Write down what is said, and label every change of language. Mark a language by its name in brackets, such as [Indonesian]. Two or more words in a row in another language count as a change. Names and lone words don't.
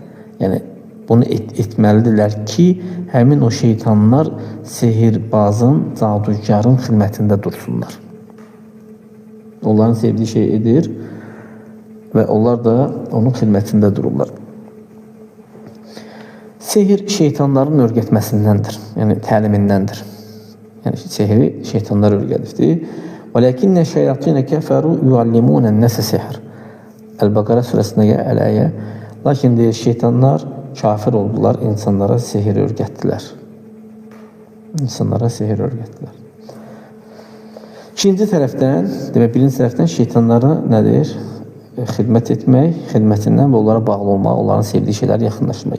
[Azerbaijani] Yəni, bunu etməlidirlər ki, həmin o şeytanlar sehirbazın, cadugarın xidmətində dursunlar. Onların sevdiyi şey edir və onlar da onun xidmətində dururlar. Sehir şeytanların örgətməsindəndir, yəni təlimindəndir. Yəni, sehiri şeytanlar örgədifdir. [Arabic] وَلَكِنَّ شَيَاطِينَ كَفَرُوا يُعَلِّمُونَ النَّاسَ سِحْرًا. [Azerbaijani] Əl-Bəqərə surəsində gəl əyə. Lakin deyir, şeytanlar kafir oldular, insanlara sehir örgətdilər. İnsanlara sehir örgətdilər. İkinci tərəfdən, demək, birinci tərəfdən şeytanlara nədir? Xidmət etmək, xidmətindən və onlara bağlı olmaq, onların sevdiyi şeyləri yaxınlaşdırmaq.